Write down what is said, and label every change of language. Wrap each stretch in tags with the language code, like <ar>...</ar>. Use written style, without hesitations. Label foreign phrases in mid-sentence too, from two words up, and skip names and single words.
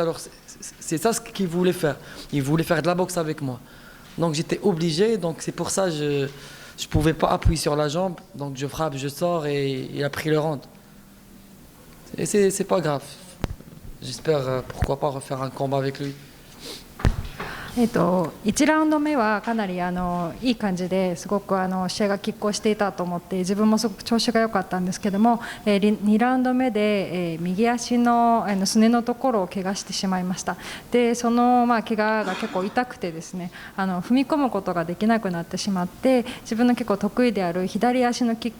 <fr>Alors c'est ça ce qu'il voulait faire. Il voulait faire de la boxe avec moi. Donc j'étais obligé. Donc c'est pour ça que je ne pouvais pas appuyer sur la jambe. Donc je frappe, je sors et il a pris le round. Et c'est pas grave. J'espère pourquoi pas refaire un combat avec lui.</fr> <ja>1 ラウンド目はかなりいい感じですごく試合が拮抗していたと思って自分もすごく調子が良かったんですけども、2ラウンド目で右足のすねのところを怪我してしまいました。でその怪我が結構痛くてですね、踏み込むことができなくなってしまって、自分の結構得意である左足のキッ</ja>